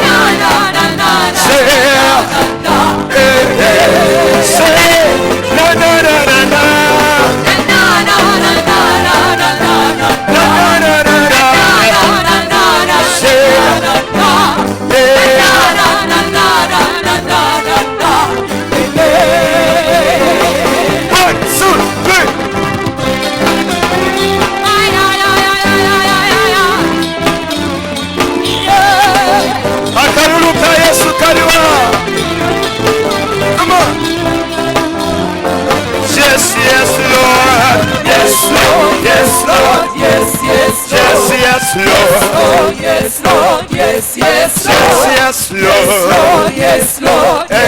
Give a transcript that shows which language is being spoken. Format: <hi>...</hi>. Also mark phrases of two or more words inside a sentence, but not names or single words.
<en>Say say na na na na na na na na na. Say one, two, three.</en> <lg>Akarulu ka Yesu kariwa.</lg> <en>Come on. Yes, yes, Lord. Yes, Lord. Yes, Lord. Yes, yes, Yes, yes, Lord. Lord. Yes, Lord. Yes, yes, Yes, yes, Lord. Yes, Lord.</en>